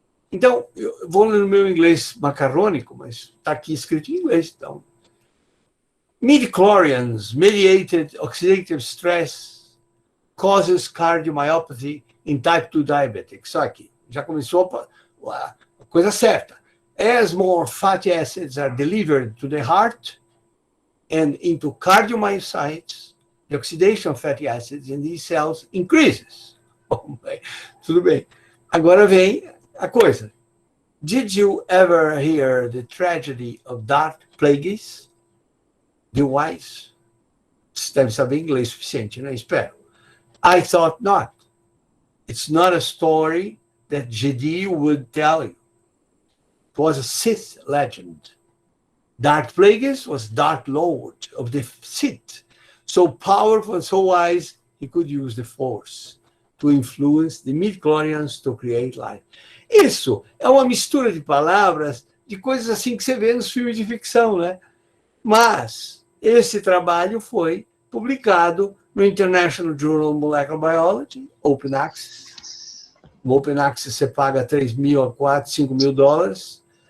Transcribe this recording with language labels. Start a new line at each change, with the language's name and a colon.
Portuguese: Então, eu vou ler no meu inglês macarrônico, mas está aqui escrito em inglês. Então.
English: Midi-chlorians, mediated oxidative stress causes cardiomyopathy in type 2 diabetics.
Portuguese: Só aqui, já começou a coisa certa.
English: As more fatty acids are delivered to the heart and into cardiomyocytes, the oxidation of fatty acids in these cells increases.
Portuguese: Tudo bem. Agora vem a coisa.
English: Did you ever hear the tragedy of Dark Plagueis? The Wise?
Portuguese: Você deve saber inglês suficiente, né? Espero.
English: I thought not. It's not a story that Jedi would tell you. It was a Sith legend. Dark Plagueis was Dark Lord of the Sith, so powerful and so wise he could use the Force to influence the midi-chlorians to create life.
Portuguese: Isso é uma mistura de palavras, de coisas assim que você vê nos filmes de ficção, né? Mas esse trabalho foi publicado no International Journal of Molecular Biology, Open Access. No Open Access você paga $3.000 a $4.000, $5.000.